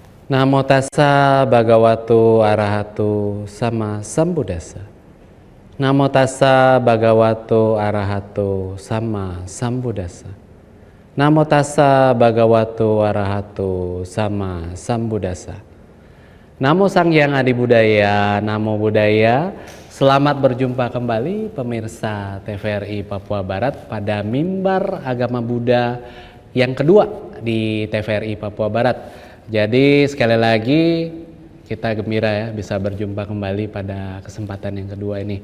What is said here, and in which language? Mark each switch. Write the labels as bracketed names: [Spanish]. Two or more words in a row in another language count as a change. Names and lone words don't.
[Pali] Namo tassa bhagavato arahato sama sambuddhassa. Namo tassa bhagavato arahato sama sambuddhassa. Namo tassa bhagavato arahato sama sambuddhassa. Namo Sang Hyang Adi Budaya, Namo Buddhaya. [Indonesian] Selamat berjumpa kembali pemirsa TVRI Papua Barat pada mimbar agama Buddha yang kedua di TVRI Papua Barat. Jadi sekali lagi kita gembira ya bisa berjumpa kembali pada kesempatan yang kedua ini.